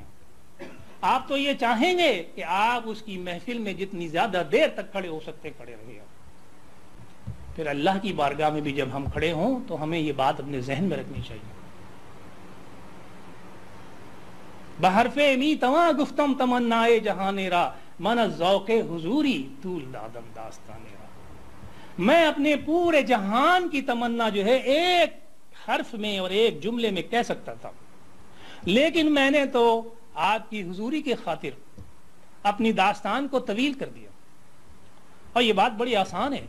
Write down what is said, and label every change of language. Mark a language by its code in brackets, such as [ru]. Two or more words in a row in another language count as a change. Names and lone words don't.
[ur] آپ تو یہ چاہیں گے کہ آپ اس کی محفل میں جتنی زیادہ دیر تک کھڑے ہو سکتے کھڑے رہیں. پھر اللہ کی بارگاہ میں بھی جب ہم کھڑے ہوں تو ہمیں یہ بات اپنے ذہن میں رکھنی چاہیے. [fa] بحرف می تواں گفتم تمنائے جہانے را, من ذوق حضوری طول دادم داستانے را. [ur] میں اپنے پورے جہان کی تمنا جو ہے ایک حرف میں اور ایک جملے میں کہہ سکتا تھا, لیکن میں نے تو آپ کی حضوری کی خاطر اپنی داستان کو طویل کر دیا. اور یہ بات بڑی آسان ہے.